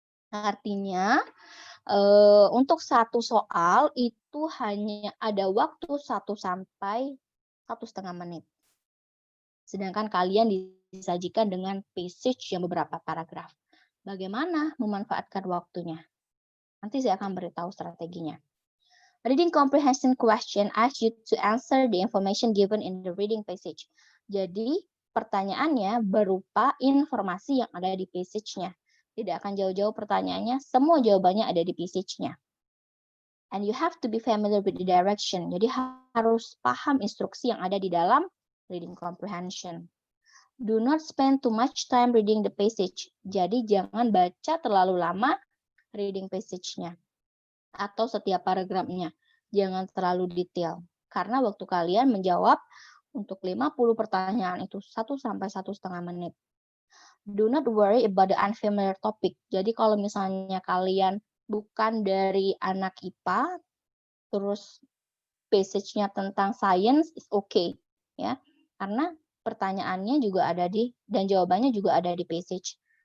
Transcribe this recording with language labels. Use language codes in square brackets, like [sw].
[id] Artinya, untuk satu soal itu hanya ada waktu 1 sampai 1,5 menit. Sedangkan kalian disajikan dengan passage yang beberapa paragraf. Bagaimana memanfaatkan waktunya? Nanti saya akan beritahu strateginya. [en] Reading comprehension question asks you to answer the information given in the reading passage. [id] Jadi, pertanyaannya berupa informasi yang ada di passage-nya. Tidak akan jauh-jauh pertanyaannya, semua jawabannya ada di passage-nya. [en] And you have to be familiar with the direction. [id] Jadi harus paham instruksi yang ada di dalam reading comprehension. [en] Do not spend too much time reading the passage. [id] Jadi jangan baca terlalu lama reading passage-nya. Atau setiap paragrafnya. Jangan terlalu detail. karena waktu kalian menjawab untuk 50 pertanyaan itu 1 sampai 1,5 menit. [en] Do not worry about the unfamiliar topic. [id] Jadi kalau misalnya kalian bukan dari anak IPA, terus passage-nya tentang [en] science is okay, [id] ya. Karena pertanyaannya juga ada dan jawabannya juga ada di passage.